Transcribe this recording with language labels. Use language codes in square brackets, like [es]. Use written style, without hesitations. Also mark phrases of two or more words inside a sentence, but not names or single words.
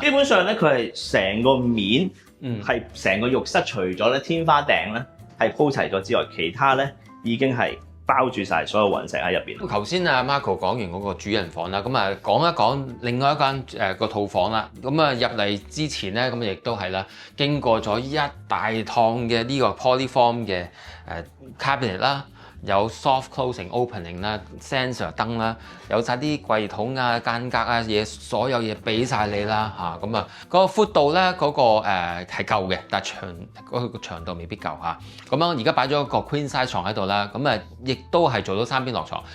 [yue] 基本上咧，佢係成個面係成個浴室，除咗咧天花頂咧係鋪齊咗之外，其他咧已經係包住晒所有雲石喺入邊。頭先阿 Marco 講完嗰個主人房啦，咁啊講一講另外一間個套房啦。咁啊入嚟之前咧，咁亦都係啦，經過咗一大趟嘅呢個 Polyform 嘅cabinet 啦，有 [en] soft closing opening [yue] 啦，sensor 燈啦，有晒啲櫃桶啊、間隔啊嘢，所有嘢俾晒你啦嚇。咁啊個闊度咧嗰個係夠嘅，但係個長度未必夠嚇。咁樣而家擺咗個 [en] queen size [yue] 床喺度啦，咁啊亦都係做到3邊落床。